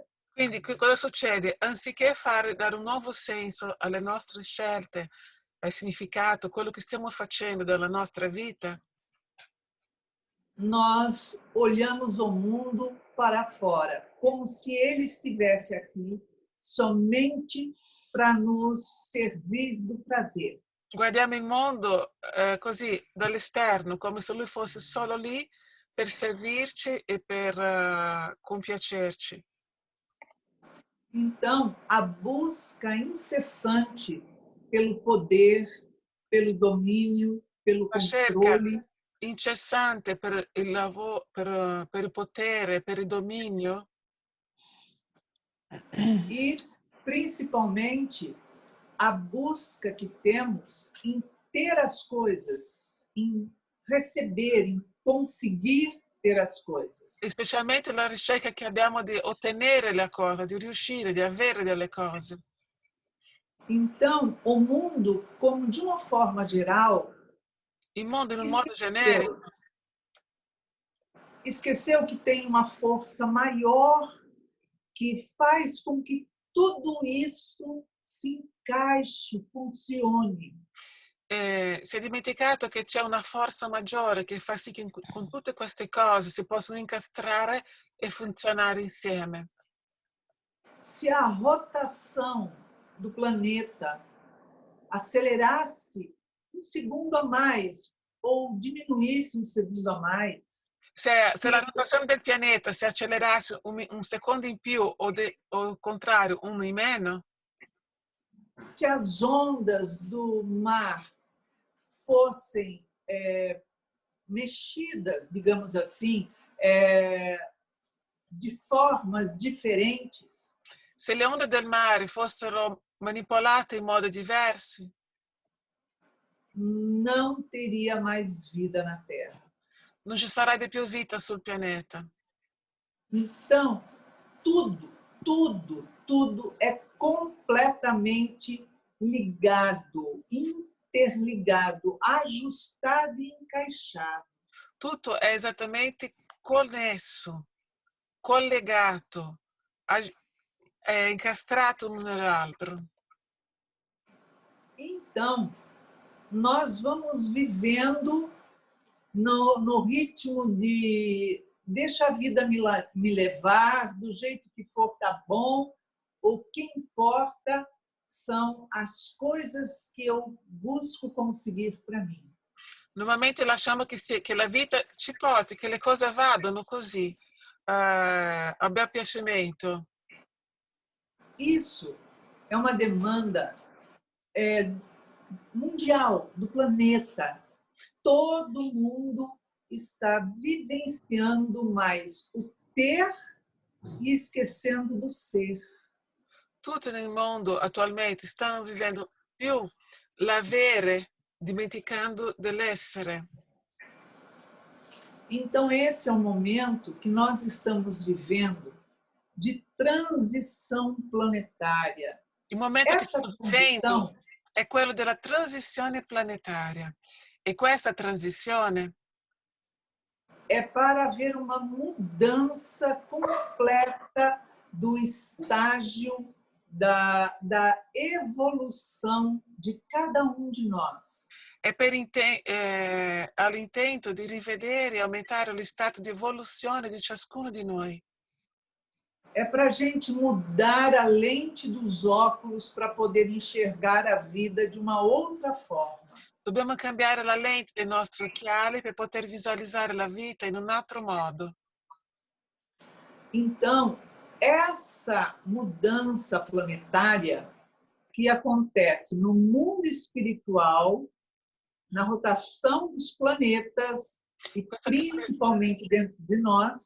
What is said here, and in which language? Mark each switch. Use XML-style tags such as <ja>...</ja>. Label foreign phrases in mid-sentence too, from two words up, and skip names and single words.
<it>Quindi cosa succede? Anziché dare un nuovo senso alle nostre scelte, al significato, quello che stiamo facendo della nostra vita,</it> <pt>nós olhamos o mundo para fora, como se ele estivesse aqui somente para nos servir do prazer.</pt> <it>guardiamo il mondo così dall'esterno, come se lui fosse solo lì per servirci e per compiacerci.</it> <pt>Então, a busca incessante pelo poder, pelo domínio, pelo</pt> <it>La cerca</it> <pt>controle,</pt> <it>incessante per il lavoro, per il potere, per il dominio</it> <pt>e, principalmente, a busca que temos em ter as coisas, em receber, em conseguir ter as coisas.</pt> <it>e specialmente la ricerca che abbiamo di ottenere le cose, di riuscire, di avere delle cose.</it> <pt>Então, o mundo, como de uma forma geral,</pt> <it>Il mondo in un modo</it> <pt>esqueceu,</pt> <it>generico</it> <pt>esqueceu que tem uma força maior que faz com que tudo isso se encaixe, funcione.</pt> <it>si è dimenticato che c'è una forza maggiore che fa sì che con tutte queste cose si possono incastrare e funzionare insieme.</it> <pt>Se a rotação do planeta acelerasse um segundo a mais ou diminuísse um segundo a mais,</pt> <it>Se la rotazione del pianeta si accelerasse un secondo in più o il contrario, uno in meno,</it> <pt>se as ondas do mar fossem mexidas, digamos assim, de formas diferentes,</pt> <it>se le onde del mare fossero manipolate in modi diversi,</it> <pt>não teria mais vida na Terra.</pt> <it>non ci sarebbe più vita sul pianeta.</it> <pt>Então, tudo é completamente ligado, interligado, ajustado e encaixado.</pt> <it>Tutto è esattamente connesso, collegato, è incastrato l'uno nell'altro.</it> <pt>Então, nós vamos vivendo no ritmo de deixa a vida me levar, do jeito que for tá bom, o que importa são as coisas que eu busco conseguir para mim.</pt> <it>Normalmente lasciamo che la vita ci porti, che le cose vadano così, a bel piacimento.</it> <pt>Isso é uma demanda mundial, do planeta. Todo mundo está vivenciando mais o ter e esquecendo do ser.</pt> <it>Tutti nel mondo attualmente stanno vivendo più l'avere, dimenticando dell'essere.</it> <pt>Então, esse é o momento que nós estamos vivendo de transição planetária.</pt> <it>Il momento che</it> <pt>Essa</pt> <it>stiamo</it> <pt>transição</pt> <it>vivendo è quello della transizione planetaria. E questa transizione</it> <pt>é para haver uma mudança completa do estágio da evolução de cada um de nós.</pt> <it>è all'intento di rivedere e aumentare lo stato di evoluzione di ciascuno di noi.</it> <pt>É para a gente mudar a lente dos óculos para poder enxergar a vida de uma outra forma.</pt> <it>Dobbiamo cambiare la lente dei nostri occhiali per poter visualizzare la vita in un altro modo.</it> <pt>Então, essa mudança planetária que acontece no mundo espiritual, na rotação dos planetas e principalmente dentro de nós,</pt>